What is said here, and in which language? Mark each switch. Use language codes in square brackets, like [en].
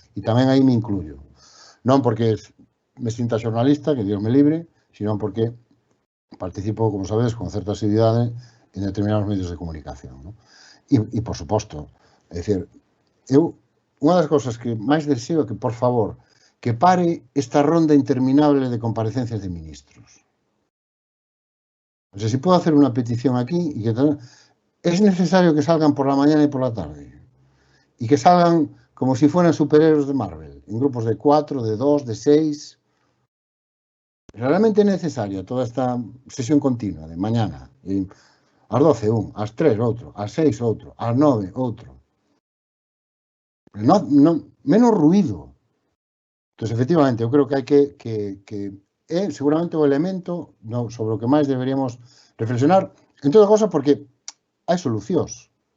[gl] E tamén aí me incluyo. Non porque me sinta xornalista, que Dios me libre, sino porque participo, como sabedes, con certa asiduidade en determinados medios de comunicación. Non? E, por suposto, é dicir, eu, unha das cousas que máis deseo é que, por favor, que pare esta ronda interminable de comparecencias de ministros. [es] O sea, si puedo hacer una petición aquí y que es necesario que salgan por la mañana y por la tarde y que salgan como si fueran superhéroes de Marvel, en grupos de 4, de 2, de 6. Realmente es necesaria toda esta sesión continua de mañana. [gl] Y ás 12 un, ás 3 outro, ás 6 outro, ás 9 outro. Menos ruido. Entonces, efectivamente, eu creo que hai que é seguramente o elemento sobre o que máis deberíamos reflexionar, en toda cosa porque hai solucións.